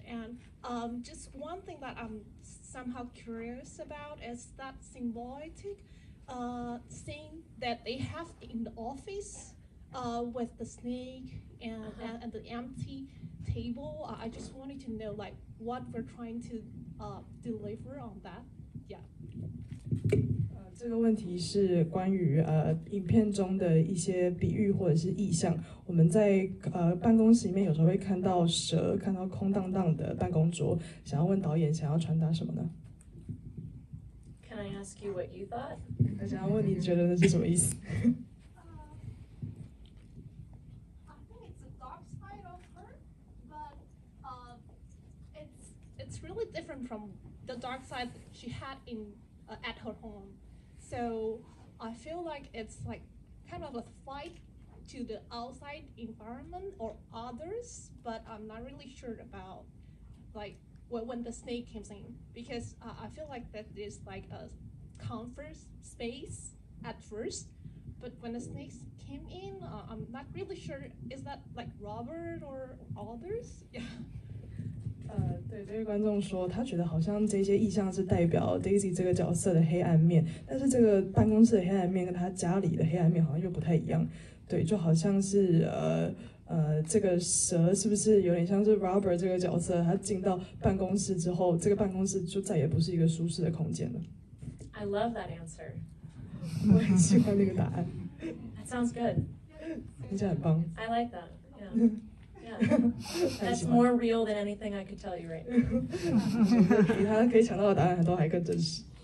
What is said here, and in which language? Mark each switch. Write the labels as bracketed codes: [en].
[en] And just one thing that I'm somehow curious about is that symbolic scene that they have in the office with the snake and the empty table. I just wanted to know like what we're trying to deliver on that. Yeah. [zh] 这个问题是关于影片中的一些比喻或者是意象。我们在办公室里面有时候会看到蛇，看到空荡荡的办公桌，想要问导演想要传达什么呢？ [en] Can I ask you what you thought? [zh] 我想要問你覺得那是什麼意思？ [en] I think it's the dark side of her, but it's really different from the dark side she had at her home. So I feel like it's like kind of a fight to the outside environment or others, but I'm not really sure about like when the snake comes in, because I feel like that is like a comfort space at first, but when the snakes came in, I'm not really sure, is that like Robert or others? Yeah. [zh] 对，这位观众说，他觉得好像这些意象是代表 Daisy 这个角色的黑暗面，但是这个办公室的黑暗面跟他家里的黑暗面好像又不太一样。对，就好像是这个蛇是不是有点像是 Robert 这个角色？他进到办公室之后，这个办公室就再也不是一个舒适的空间了。 [en] I love that answer. [zh] 我很喜欢那个答案。 [en] That sounds good. [zh] 听起来很棒。 [en] I like that. Yeah. Yeah. That's more real than anything I could tell you right now. [zh] 比他可以抢到的答案都还更真实。